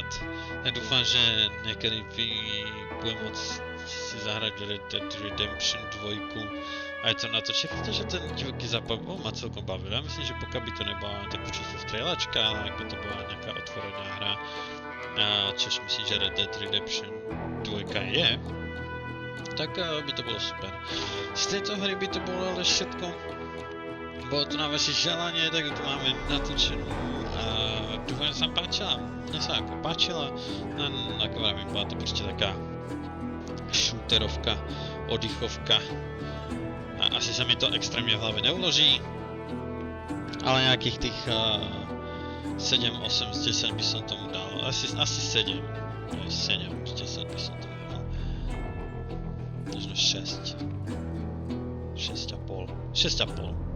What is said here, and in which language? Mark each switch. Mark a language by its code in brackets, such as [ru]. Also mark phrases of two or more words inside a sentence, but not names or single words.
[cs] Já doufám, že někdy budeme moct si zahrát Red Dead Redemption 2 a je to natočit, protože ten divoký západ má celkom bavil. Já myslím, že pokud by to nebyla tak čisto střelačka, ale jak by to byla nějaká otvorená hra, což myslím, že Red Dead Redemption 2 je, tak by to bylo super. Z této hry by to bylo ale všetko. [sk] Bylo to na vaše želanie, tak tu máme natočenú a dúfam, sa vám páčila. Mne sa ako páčila, ako vravím, bola to proste taká shooterovka, oddychovka a asi sa mi to extrémne v hlave neuloží, ale nejakých tých 7, 8 z 10 by som tomu dal, asi 7, 7 z 10 by som tomu dal, možno 6, 6,5.